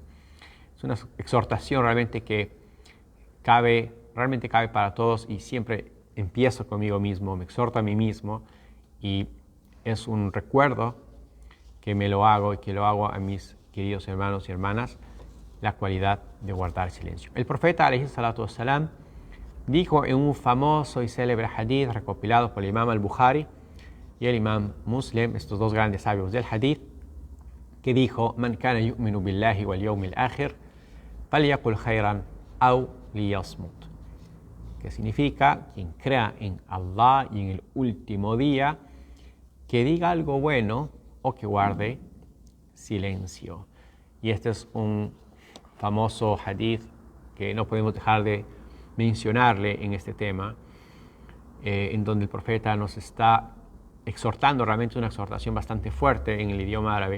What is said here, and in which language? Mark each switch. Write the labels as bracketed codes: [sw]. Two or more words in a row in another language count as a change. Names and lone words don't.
[es] Es una exhortación realmente que realmente cabe para todos, y siempre empiezo conmigo mismo, me exhorto a mí mismo, y es un recuerdo que me lo hago y que lo hago a mis queridos hermanos y hermanas, la cualidad de guardar silencio. El profeta [ar] عليه الصلاة والسلام [es] dijo en un famoso y célebre hadith recopilado por el imam al-Bukhari y el imam Muslim, estos dos grandes sabios del hadith, que dijo: [ar] من كان يؤمن بالله واليوم الآخر فليقل خيرا أو ليصمت, [es] que significa: quien crea en Allah y en el último día, que diga algo bueno o que guarde silencio. Y este es un famoso hadith que no podemos dejar de mencionarle en este tema, en donde el profeta nos está exhortando, realmente una exhortación bastante fuerte en el idioma árabe,